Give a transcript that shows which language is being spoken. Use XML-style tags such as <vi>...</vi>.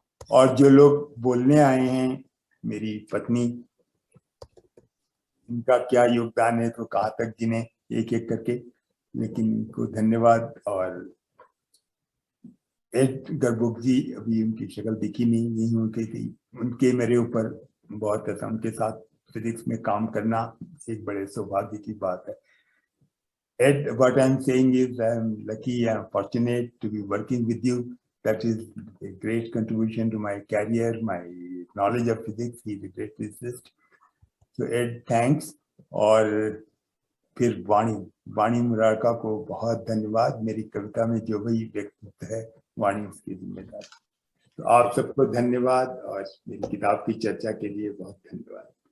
<hi>और जो लोग बोलने आए हैं, मेरी पत्नी, इनका क्या योगदान है तो कहाँ तक गिने एक एक करके, लेकिन इनको धन्यवाद। और एड गर्बुक जी, अभी उनकी शक्ल दिखी नहीं, यही उनकी थी, उनके मेरे ऊपर बहुत ऐसा, उनके साथ फिजिक्स में काम करना एक बड़े सौभाग्य की बात है।</hi> <en>Ed, what I'm saying is I'm lucky, I'm fortunate to be working with you. That is a great contribution to my career, my knowledge of physics. He's a great physicist. So Ed, thanks.</en> <hi>और फिर वाणी मुरारका को बहुत धन्यवाद। मेरी कविता में जो भी व्यक्तित्व है, वाणी उसकी जिम्मेदार। तो आप सबको धन्यवाद और मेरी किताब की चर्चा के लिए बहुत धन्यवाद।</hi>